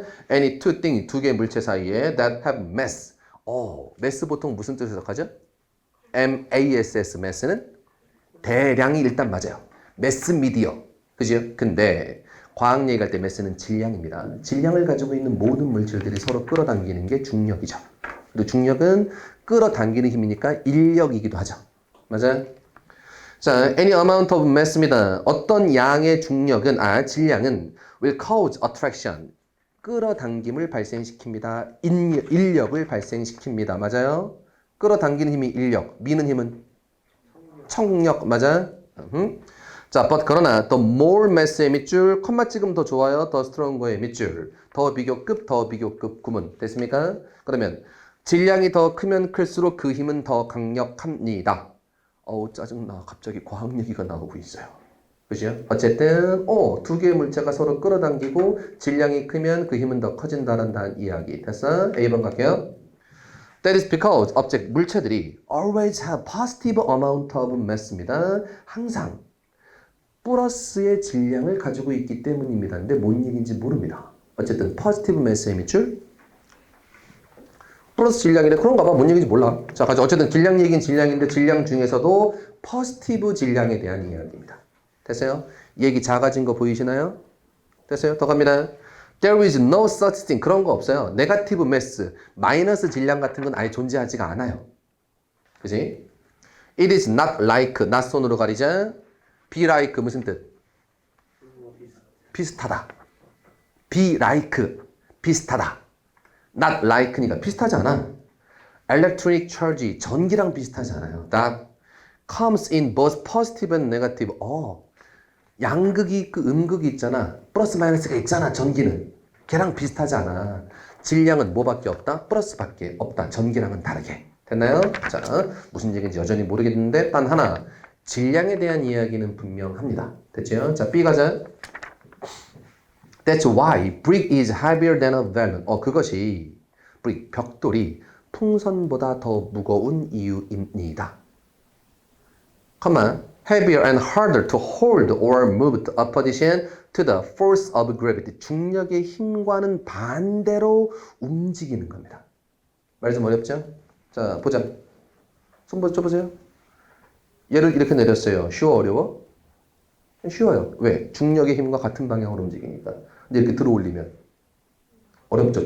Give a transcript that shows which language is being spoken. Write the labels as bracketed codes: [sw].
[en] Any two things, [ko] 두 개의 물체 사이에 [en] that have mass. [ko] mass 보통 무슨 뜻으로 해석하죠? M-A-S-S, mass는 대량이 일단 맞아요. mass media. 그죠? 근데 과학 얘기할 때 mass는 질량입니다. 질량을 가지고 있는 모든 물질들이 서로 끌어당기는 게 중력이죠. 그리고 중력은 끌어당기는 힘이니까 인력이기도 하죠. 맞아요? [en] 자, any amount of mass입니다. [ko] 어떤 양의 중력은, 질량은 [en] will cause attraction. [ko] 끌어당김을 발생시킵니다. 인력을 발생시킵니다. 맞아요? 끌어당기는 힘이 인력, 미는 힘은 청력. 맞아? 자, but 그러나 the more mass의 밑줄, 컴마 찍으면 더 좋아요. 더 스트롱거의 밑줄. 더 비교급 구문. 됐습니까? 그러면 질량이 더 크면 클수록 그 힘은 더 강력합니다. 짜증나. 갑자기 과학 얘기가 나오고 있어요. 그죠? 어쨌든 두 개의 물체가 서로 끌어당기고 질량이 크면 그 힘은 더 커진다는 이야기. 됐어? A번 갈게요. [en] That is because object, [ko] 물체들이 [en] always have positive amount of mass입니다. [ko] 항상 플러스의 질량을 가지고 있기 때문입니다. 근데 뭔 얘기인지 모릅니다. 어쨌든 positive mass의 밑줄 플러스 질량인데 그런가 봐. 뭔 얘기인지 몰라. 자, 어쨌든 질량 얘기는 질량인데 질량 중에서도 포지티브 질량에 대한 이야기입니다. 됐어요? 얘기 작아진 거 보이시나요? 됐어요? 더 갑니다. [en] There is no such thing. [ko] 그런 거 없어요. 네거티브 매스, 마이너스 질량 같은 건 아예 존재하지가 않아요. 그지? [en] It is not like, not [ko] 손으로 가리자. Be like 무슨 뜻? 비슷하다. Be like, 비슷하다. [en] Not like [ko] 니까 비슷하지 않아. Electric charge, 전기랑 비슷하지 않아요. [en] That comes in both positive and negative. [ko] 양극이 그 음극이 있잖아. 플러스 마이너스가 있잖아. 전기는. 걔랑 비슷하지 않아. 질량은 뭐밖에 없다? 플러스밖에 없다. 전기랑은 다르게. 됐나요? 자, 무슨 얘기인지 여전히 모르겠는데 단 하나. 질량에 대한 이야기는 분명합니다. 됐죠? 자, B 가자. [en] That's why brick is heavier than a vellum. [ko] 그것이 brick, 벽돌이 풍선보다 더 무거운 이유입니다. [en] heavier and harder to hold or move to opposition to the force of gravity. [ko] 중력의 힘과는 반대로 움직이는 겁니다. 말 좀 어렵죠? 자, 보자. 손 쳐보세요. 얘를 이렇게 내렸어요. 쉬워, 어려워? 쉬워요. 왜? 중력의 힘과 같은 방향으로 움직이니까. 근데 이렇게 들어 올리면 어렵죠.